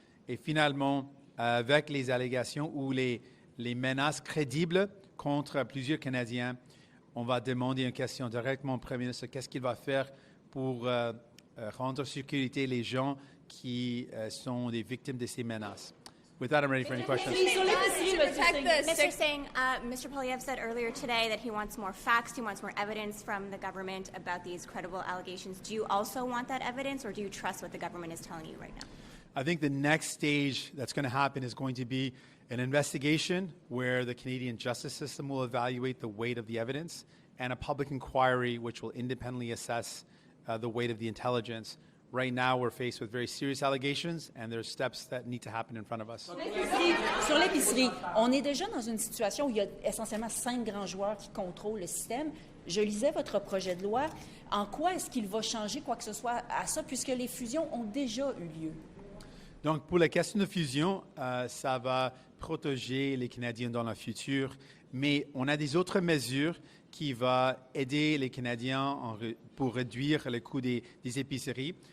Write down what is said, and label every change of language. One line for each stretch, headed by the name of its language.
French: Et finalement, avec les allégations ou les menaces crédibles contre plusieurs Canadiens, on va demander une question directement au Premier ministre. Qu'est-ce qu'il va faire pour rendre sécurité les gens qui sont des victimes de ces menaces?
English: With that, I'm ready for any questions. Mr. Singh, Mr. Poilievre said earlier today that he wants more facts, he wants more evidence from the government about these credible allegations. Do you also want that evidence, or do you trust what the government is telling you right now? I think the next stage that's going to happen is going to be an investigation where the Canadian justice system will evaluate the weight of the evidence, and a public inquiry which will independently assess the weight of the intelligence. Right now, we're faced with very serious allegations, and there's steps that need to happen in front of us.
French: Sur l'épicerie, on est déjà dans une situation où il y a essentiellement 5 grands joueurs qui contrôlent le système. Je lisais votre projet de loi. En quoi est-ce qu'il va changer quoi que ce soit à ça, puisque les fusions ont déjà eu lieu? Donc, pour la question de fusion, ça va protéger les Canadiens dans le futur, mais on a des autres mesures qui vont aider les Canadiens pour réduire le coût des épiceries.